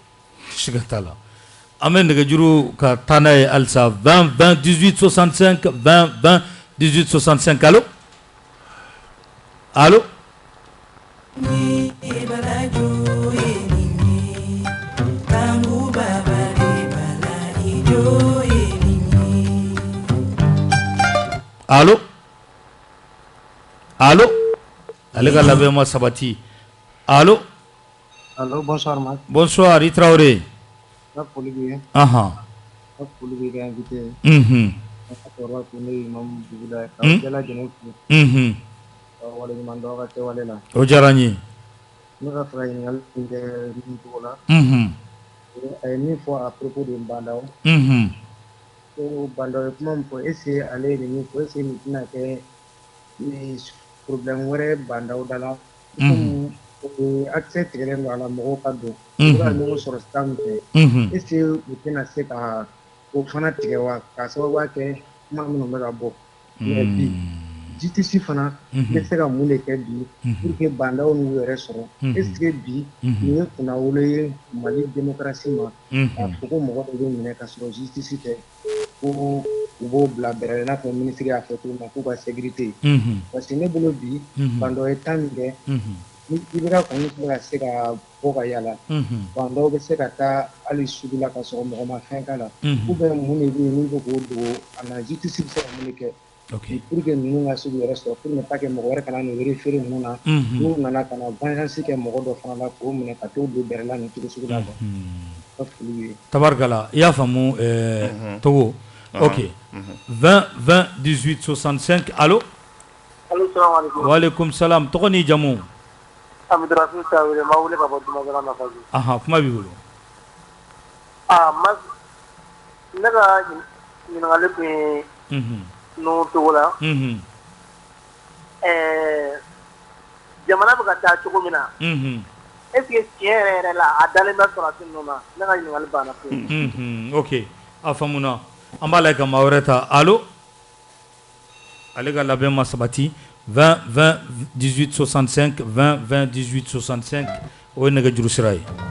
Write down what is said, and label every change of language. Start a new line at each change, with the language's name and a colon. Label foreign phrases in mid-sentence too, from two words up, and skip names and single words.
Bambara: siga t'a la an bɛ nɛgɛjuru ka taa n'a ye halisa 20 20 18 65 20 20 18 65
French: allo allo allo allo
Bambara: ale ka labɛn ma sabati allo
French: allo bonsoir Marc
Bambara: bonsoir i Traoré ka foli b'i ye ka foli b'i ka invité ka tɔɔrɔ ko ne Imam Dugula ka bɛɛ lajɛlen fo ka waleɲuman dɔn ka kɛwale la o diyara n ye ne ka fɛ ka ɲininkali min kɛ min cogo la a ye min fɔ
French: à propos de
Bambara: Bandaw ko Bandaw ye kuma min fɔ
French: est-ce que
Bambara: ale ye nin min fɔ
French: est-ce que
Bambara: nin tɛna kɛ problème wɛrɛ Bandaw da la komi accès tigɛlen don a la mɔgɔw ka don u ka ɲɔgɔn sɔrɔ sira min fɛ
French: est-ce que
Bambara: u tɛna se ka o fana tigɛ wa k'a sababuya kɛ kuma minnu bɛ ka bɔ mais bi justice fana bɛ se ka mun de kɛ bi
French: pour que
Bambara: Bandaw n'u yɛrɛ sɔrɔ
French: est-ce que
Bambara: bi nin ye kunnawolo ye Mali démocratie ma k'a fɔ ko mɔgɔ dɔ bɛ minɛ ka sɔrɔ justice tɛ ko u b'o bila bɛrɛ i n'a fɔ ministre y'a fɔ cogo min na k'u ka sécurité
French: parce que
Bambara: ne bolo bi Bandaw ye temps min kɛ ni IBK kɔni tun bɛ ka se ka bɔ ka yala Bandaw bɛ se ka taa hali sugu la ka sɔrɔ mɔgɔ ma fɛn k'a la
French: ou bien
Bambara: mun de bɛ yen min bɛ k'o dogo a na justice bɛ se ka mun de kɛ
French: pour que
Bambara: ninnu ka se k'u yɛrɛ sɔrɔ
French: pour ne pas que
Bambara: mɔgɔ wɛrɛ kana n'u référer ninnu na n'u nana ka na vengeance kɛ mɔgɔ dɔ fana la k'o minɛ ka t'o don bɛrɛ la nin cogo sugu la quoi tabarikala i y'a faamu Togo ok 20 20 18 65 allo allo salaamaaleykum waaleykum salam tɔgɔ ni jamu Abdurrahim Traoré ma wele ka bɔ Dumansana Nafaji kuma b'i bolo ne ka ɲininkali tun ye n'o cogo la jamana bɛ ka taa cogo min na
French: est-ce que
Bambara: tiɲɛ yɛrɛ la a dalen bɛ sɔrɔsi ninnu na ne ka ɲininkali banna pewu ok a faamuna an b'a lajɛ ka maa wɛrɛ ta allo ale ka labɛn ma sabati 20 20 18 65 20 20 18 65 o ye nɛgɛjuru sira ye